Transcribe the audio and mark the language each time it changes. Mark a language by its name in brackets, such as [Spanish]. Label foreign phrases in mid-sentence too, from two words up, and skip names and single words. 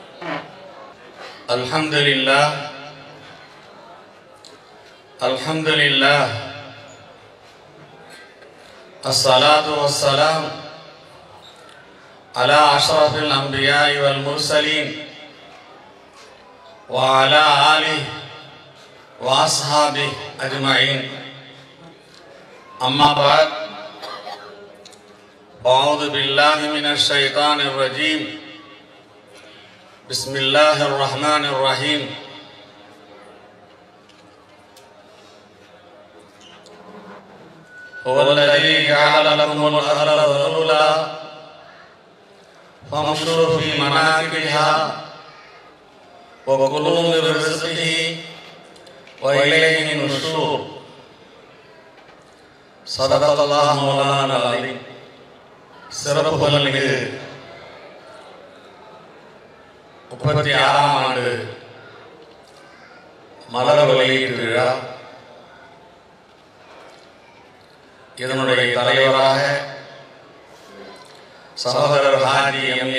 [Arabic] الحمد لله، الحمد لله، الصلاة والسلام على أشرف الأنبياء والمرسلين وعلى آله وأصحابه أجمعين. أما بعد. أعوذ بالله من الشيطان الرجيم. بسم الله الرحمن الرحيم. هو الذي جعل لكم الأرض ذلولا فامشوا في مناكبها وكلوا من رزقه وإليه النشور. صدق الله مولانا العظيم. [Tamil] சிறப்புகள் மிகு 36ஆம் ஆண்டு மலர் வெளியீட்டு விழா. இதனுடைய தலைவராக சகோதரர் ஹாஜி எம்.ஏ.